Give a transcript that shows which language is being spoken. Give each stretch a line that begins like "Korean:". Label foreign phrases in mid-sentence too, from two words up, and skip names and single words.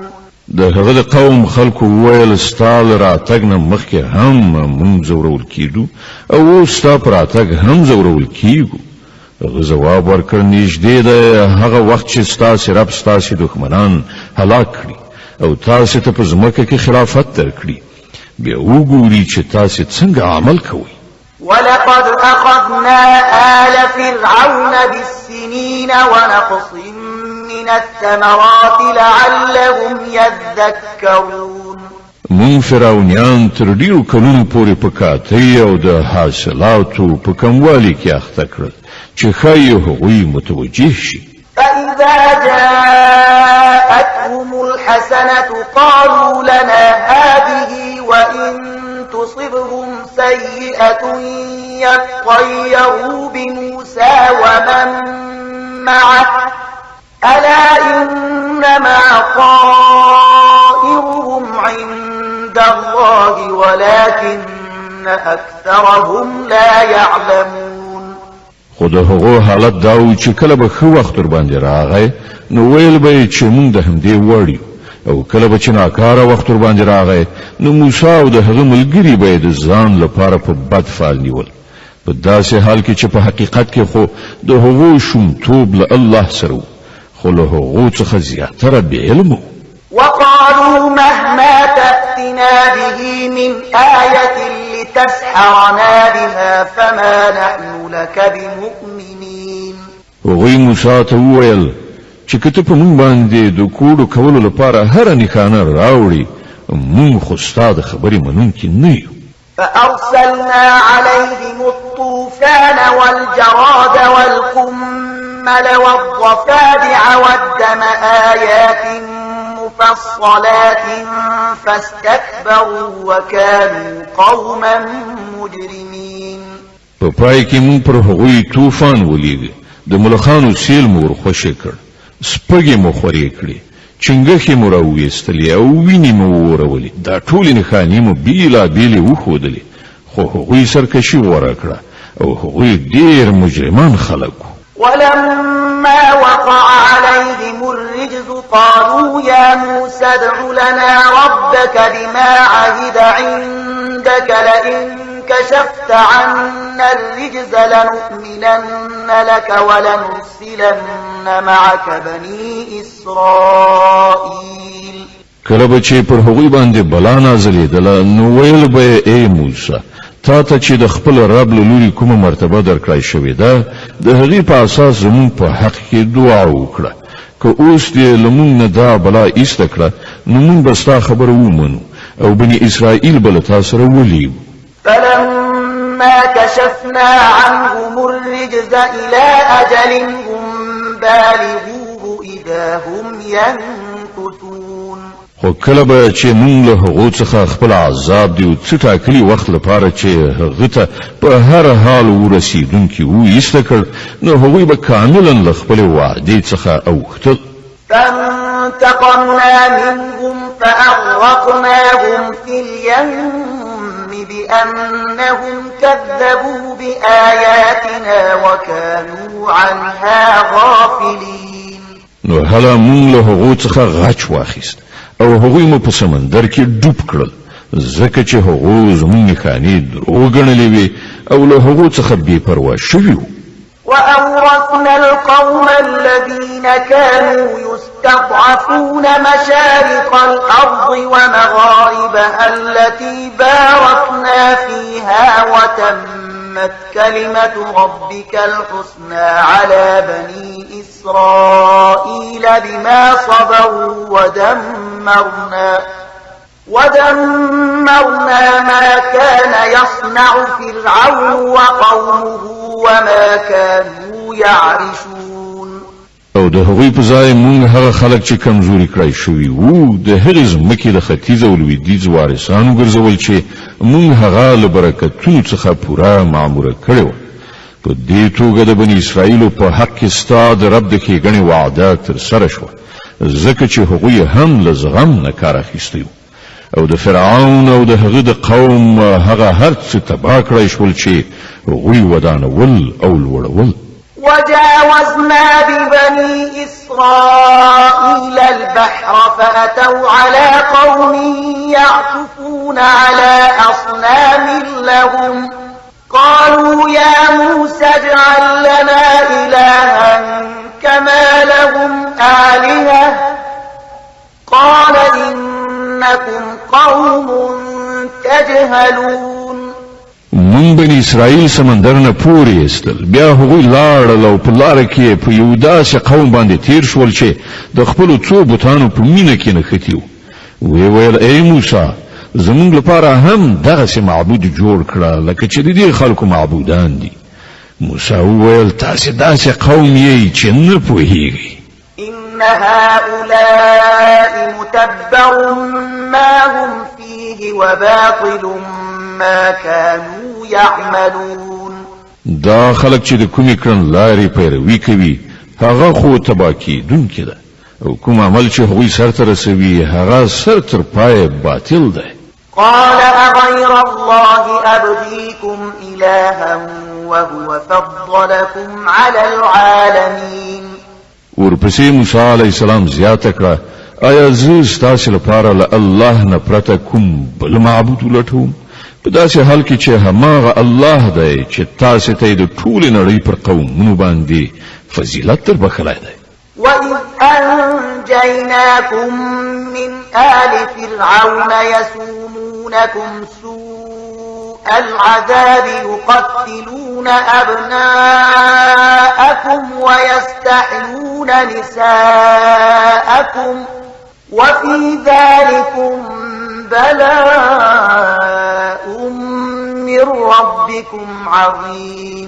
Pashto: د هغه د قوم خلکو وویل ستا له راتګ نه مخکې هم موږ ځورول کېدو او اوس ستا په راتګ هم ځورول کېږو. هغه ځواب ورکړ نږدې ده هغه وخت چې ستاسې رب ستاسې دښمنان هلاک کړي او تاسې ته په ځمکه کې خلافت درکړي بیا وګوري چې تاسې څنګه عمل کوئ.
Arabic: ولقد أخذنا آل فرعون بالسنين ونقص من الثمرات لعلهم يذكرون.
Pashto: مون فرعونیان تر ډیرو کلونو پورې په کاتی او د حاصلاتو په کموالي کې اخته کړل چې ښایي هغوی متوجه شي.
Arabic: فإذا جاءتهم الحسنة قالوا لنا هذه وإن تصبهم سيئة يطيروا بموسى ومن معه ألا إنما طائرهم عند الله ولكن أكثرهم لا يعلمون.
Pashto: خو د هغو حالت دا و چې کله به ښه وخت ورباندې راغی نو ویل به یې چې موږ د همدې وړ یو او کله به چې ناکاره وخت ورباندې راغی نو موسی او د هغه ملګري به یې د ځان لپاره په بد فال نیول په داسې حال کې چې په حقیقت کې خو د هغو شومتوب له الله سره و خو له هغو څخه زیاتره بې علم و.
Arabic: وقالوا مهما تأتنا به من آية لتسحرنا بها فما نحن لك بمؤمنين.
Pashto: هغوی موسی ته وویل چې که ته په موږ باندې د کوډو کولو لپاره هره نښانه راوړي موږ خو ستا د خبرې منونکي نه یو.
Arabic: فأرسلنا عليهم الطوفان والجراد والقمل والضفادع والدم آيات مفصلات فاستكبروا وكانوا قوما مجرمين.
Pashto: په پای کې موږ پر هغوی طوفان ولیږه د ملخانو سیل مو ورخوشې کړ سپږې مو خورې کړې چنګښې مو راویستلې او وینې مو ورولې دا ټولې نښانې مو بیلابیلې وښودلې خو هغوی سرکشي غوره کړه او هغوی ډېر مجرمان خلک وو.
Arabic: ولما وقع عليهم الرجز قالوا يا موسى ادع لنا ربك بما عهد عندك لئن كشفت عنا الرجز لنؤمنن لك ولنرسلن معك بني إسرائيل.
Pashto: کله به چې پر هغوی باندې بلا نازلېدله نو ویل به ای موسی تا ته چې د خپل رب له لوري کومه مرتبه درکړای شوې ده د هغې په اساس زموږ په حق کې دعا وکړه که اوس دې له موږ نه دا بلا ایسته کړه نو موږ به ستا خبره ومنو او بني اسرائیل به له تا سره ولیو.
Arabic: فلما كشفنا عنهم الرجز إلى أجل هم بالغوه إذا هم ينكثون.
Pashto: خو کله به چې موږ له هغو څخه خپل عذاب دی او څه ټاکلي وخت لپاره چې هغه ته په هر حال ورسېدونکي وایسته کړ نو هغوی به کاملا له خپلې وعدې څخه اوښتل.
Arabic: فانتقمنا منهم فأغرقناهم في اليم بأنهم كذبوا بآياتنا وكانوا عنها غافلين.
Pashto: نو هله موږ له هغو څخه غچ واخیست او هغوی مو په سمندر کې ډوب کړل ځکه چې هغو زموږ نښانې دروغ ګڼلې وې او له هغو څخه بې پروا شوي وو.
Arabic: وأورثنا القوم الذين كانوا يستضعفون مشارق الأرض ومغاربها التي باركنا فيها وتمت كلمة ربك الحسنى على بني إسرائيل بما صبروا ودمرنا ما كان يصنع فرعون وقومه وما كانوا يعرشون.
Pashto: او د هغوی په ځای موږ هغه خلک چې کمزوري کړای شوي وو د هغې ځمکې د ختیځ او لویدیځ وارثان وګرځول چې موږ هغه له برکتونو څخه پوره معموره کړې وه. په دې توګه د بني اسرائیلو په حق کې ستا د رب د ښېګڼې وعده ترسره شوه ځکه چې هغوی هم له زغم نه کار اخیستی وو او د فرعون او د هغه د قوم هغه هر څه تباه کړی شول چې هغوی ودانول او لوړول.
Arabic: وجاوزنا ببني إسرائيل البحر فأتوا على قوم يعكفون على أصنام لهم قالوا يا موسى اجعل لنا إلها كما لهم آلهة قال إنكم قوم تجهلون.
Pashto: من بني اسرائیل سمندر نه پورې ایستل بیا هغوی لاړل او په لاره کې په یو داسې قوم باندې تیر شول چې د خپلو څو بوتانو په مینه کې نښتي وو. وی ویل ای موسی زموږ لپاره هم دغسې معبود جوړ کړه لکه چې د دې خلکو معبودان دي. موسی وویل تاسې داسې قوم یې چې نه پوهیږئ.
Arabic: إن هؤلاء متبر ما هم فيه وباطل ما كانوا يعملون.
Pashto: دا خلک چې د کومې کړنلارې پیروي کوي هغه خو تباه کیدونکې ده او کوم عمل چې هغوی سرته رسوي هغه سر تر پایه باطل ده.
Arabic: قال أغير الله أبغيكم إلها وهو فضلكم على العالمين.
Pashto: ورپسې موسی
Arabic: علیه السلام
Pashto: زیاته کړه آیا زه ستاسې لپاره له الله نه پرته کوم بل معبود ولټوم په داسې حال کې چې هماغه الله دی چې تاسې ته یې د ټولې نړۍ پر قومونو باندې فضیلت در بخلی دی.
Arabic: وإذ أنجيناكم من آل فرعون يسومونكم سوء العذاب يقتلون أبناءكم ويستحيون نساءكم وفي ذلكم بلاء من ربكم عظيم.